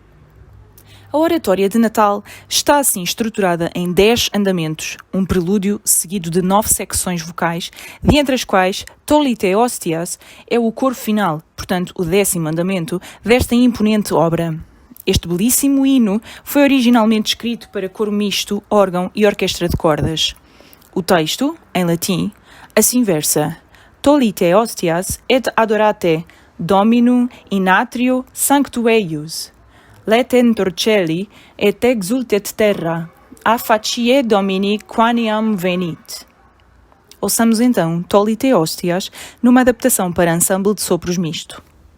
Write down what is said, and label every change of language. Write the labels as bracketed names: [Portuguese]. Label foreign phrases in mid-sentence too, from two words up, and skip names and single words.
[Portuguese] A Oratória de Natal está assim estruturada em 10 andamentos, um prelúdio seguido de 9 secções vocais, dentre as quais Tolite Hostias é o coro final, portanto o 10º andamento, desta imponente obra. Este belíssimo hino foi originalmente escrito para coro misto, órgão e orquestra de cordas. O texto, em latim, assim versa: [Latin] Tolite Hostias et adorate Dominum in atrio sanctu eius. Letentur celi et exultet terra, a facie Domini quaniam venit. [Portuguese] Ouçamos então Tolite Hostias numa adaptação para ensemble de sopros misto.